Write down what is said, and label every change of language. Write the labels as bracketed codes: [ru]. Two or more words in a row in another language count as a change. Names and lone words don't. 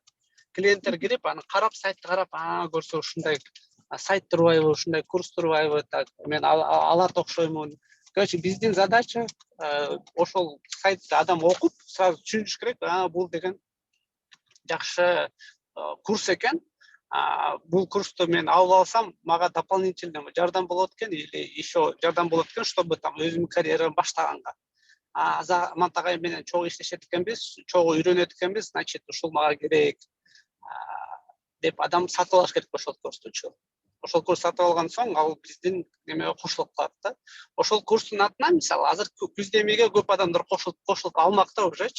[ky] Клиенттер кирип, аны карап, сайтты карап, көрсө ушундай сайт турбайбы, ушундай курс турбайбы, так мен алат окшоймун. Короче, биздин задача ошол сайтты адам окуп, сразу түшүнүш керек, бул деген жакшы курс экен. Бул курсту мен алып алсам, мага дополнительно жардам болот экен, [ru] или еще [ky] жардам болот экен, [ru] чтобы там [ky] өзүмдүн карьерамды баштаганга. Азамат агай менен чогуу иштешет экенбиз, чогуу үйрөнөт экенбиз, значит, ушул мага керек деп адам сатып алыш керек ошол курсту. Ошол курс сатып алган соң, ал биздин немеге кошулуп калат да. Ошол курстун атынан, мисалы, азыр күз демеге көп адамдар кошулуп алмакта ужечи.